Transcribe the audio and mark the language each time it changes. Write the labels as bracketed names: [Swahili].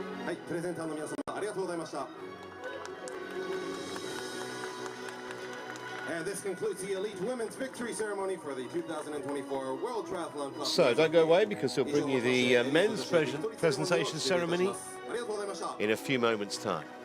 [Japanese] はい、プレゼンターの皆様ありがとうございました。 [English] And this concludes the elite women's victory ceremony for the 2024 World Triathlon Cup. So don't go away, because we'll bring you the men's presentation ceremony [Japanese] ありがとうございました。 [English] in a few moments' time.